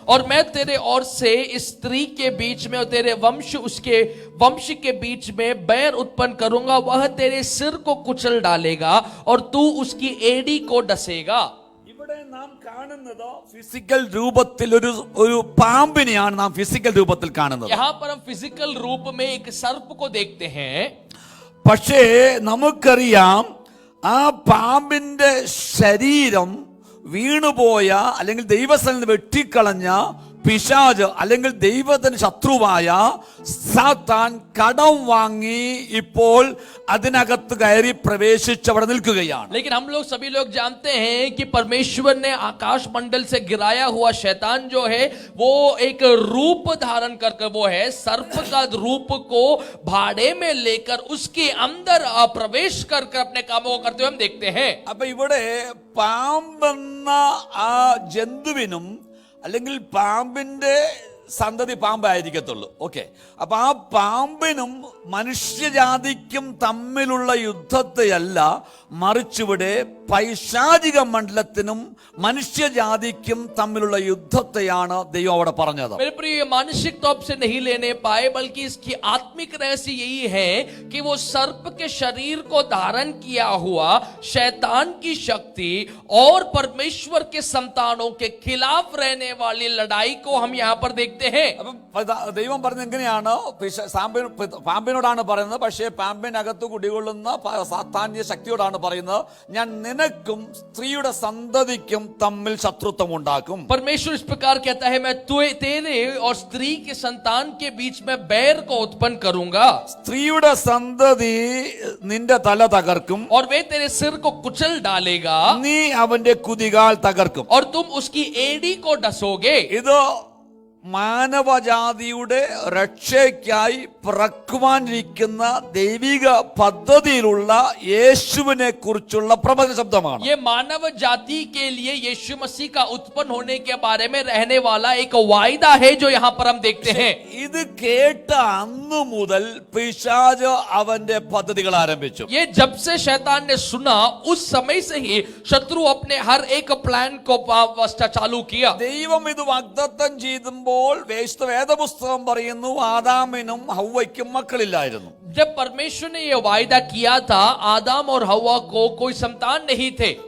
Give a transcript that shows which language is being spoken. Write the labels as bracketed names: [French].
[Hindi] और मैं तेरे और से इस स्त्री के बीच में और तेरे वंश उसके वंश के बीच में बैर उत्पन्न करूंगा, वह तेरे सिर को कुचल डालेगा और तू उसकी एड़ी को डसेगा. [Malayalam] ഇവിടെ നാം കാണുന്നത് ഫിസിക്കൽ രൂപത്തിൽ ഒരു പാമ്പിനെയാണ് നാം ഫിസിക്കൽ രൂപത്തിൽ കാണുന്നത്. [Hindi] यहाँ पर हम फिजिकल रूप में एक सर्प को देखते हैं. [Malayalam] പക്ഷേ നമുക്കറിയാം ആ പാമ്പിന്റെ ശരീരം വീണുപോയ അല്ലെങ്കിൽ ദൈവസ്ഥലിൽ വെട്ടിക്കളഞ്ഞ പിശാച് അല്ലെങ്കിൽ ദൈവത്തിന് ശത്രുവായ സാത്താൻ കടം വാങ്ങി ഇപ്പോൾ അതിനകത്ത് കയറി പ്രവേശിച്ചവിടെ നിൽക്കുകയാണ്. [Hindi] लेकिन हम लोग सभी लोग जानते हैं कि परमेश्वर ने आकाश मंडल से गिराया हुआ शैतान जो है वो एक रूप धारण कर वो है सर्प का रूप को भाड़े में लेकर उसके अंदर प्रवेश कर अपने कामों को करते हुए हम देखते हैं. [Malayalam] അപ്പൊ ഇവിടെ പാമ്പെന്ന ആ ജന്തുവിനും അല്ലെങ്കിൽ പാമ്പിന്റെ സന്തതി പാമ്പായിരിക്കത്തുള്ളൂ. ഓക്കെ, അപ്പൊ ആ പാമ്പിനും മനുഷ്യജാതിക്കും തമ്മിലുള്ള യുദ്ധത്തെയല്ല, മറിച്ചിവിടെ പൈശാചിക മണ്ഡലത്തിനും മനുഷ്യജാതിക്കും തമ്മിലുള്ള യുദ്ധത്തെയാണ് ദൈവം അവിടെ പറഞ്ഞത്. [Hindi] मेरे प्रिय, ये मानसिक तौर से नहीं लेने पाए, बल्कि इसकी आत्मिक रहस्य यही है कि वो सर्प के शरीर को धारण किया हुआ शैतान की शक्ति और परमेश्वर के संतानों के खिलाफ रहने वाली लड़ाई को हम यहाँ पर देखते हैं. [Malayalam] അപ്പം ദൈവം പറഞ്ഞ എങ്ങനെയാണ്? പാമ്പിനോടാണ് പറയുന്നത്, പക്ഷേ പാമ്പിനകത്ത് കുടികൊള്ളുന്ന സാത്താന്യ ശക്തിയോടാണ് പറയുന്നത്, ഞാൻ നിനക്കും സ്ത്രീയുടെ സന്തതിക്കും തമ്മിൽ ശത്രുത്വം ഉണ്ടാക്കും. [Hindi] परमेश्वर इस प्रकार कहता है, मैं तेरे और स्त्री के संतान के बीच में बैर को उत्पन्न करूंगा. [Malayalam] സ്ത്രീയുടെ സന്തതി നിന്റെ തല തകർക്കും, [Hindi] और वे तेरे सिर को कुचल डालेगा, [Malayalam] നീ അവന്റെ കുതികാൽ തകർക്കും. [Hindi] और तुम उसकी एड़ी को डसोगे. [Malayalam] ഇത് മാനവജാതിയുടെ രക്ഷയ്ക്കായി പിറക്കുവാനിരിക്കുന്ന ദൈവിക പദ്ധതിയിലുള്ള യേശുവിനെ കുറിച്ചുള്ള പ്രവചന ശബ്ദമാണ്. [Hindi] ये मानव जाति के लिए यीशु मसीह का उत्पन्न होने के बारे में रहने वाला एक वायदा है जो यहाँ पर हम देखते हैं. [Malayalam] ഇത് കേട്ട അന്നു മുതൽ പിശാച് അവന്റെ പദ്ധതികൾ ആരംഭിച്ചു. [Hindi] ये जब से शैतान ने सुना, उस समय से ही शत्रु अपने हर एक प्लान को चालू किया. [Malayalam] ദൈവം ഇത് വാഗ്ദത്തം ചെയ്തുമ്പോൾ വേദപുസ്തകം പറയുന്നു, ആദാമിനും ഹവ്വയ്ക്കും മക്കളില്ലായിരുന്നു. [Hindi] जब परमेश्वर ने यह वायदा किया था, आदम और हव्वा को कोई संतान नहीं थे.